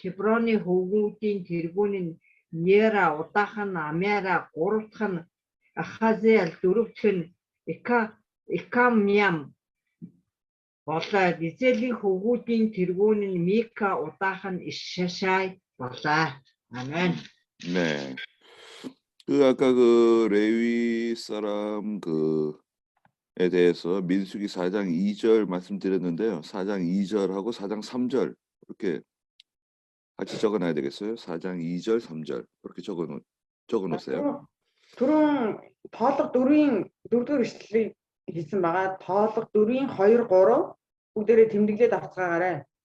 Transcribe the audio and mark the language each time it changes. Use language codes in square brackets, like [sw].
[mn] Хеброны хүүгүүдийн тэргүүн нь Нера, удаахан нь Амяра, гуравдах нь Ахазел, дөрөвдөх нь Икамям болоо. Изелийн хүүгүүдийн тэргүүн нь Мика, удаахан нь Ишшай болоо. [ko] 아멘. 네. 그 아까 그 레위 사람 그에 대해서 민수기 4장 2절 말씀드렸는데요. 4장 2절하고 4장 3절 이렇게 같이 적어놔야 되겠어요. 4장 2절, 3절 이렇게 적어놓으세요. [mn] Түрүүн тоолго 4-ийн 4-р ишлэлийг хийсэн байгаа. Тоолго 4-ийн 2, 3 бүгдээрээ тэмдэглээд авцгаагаарай.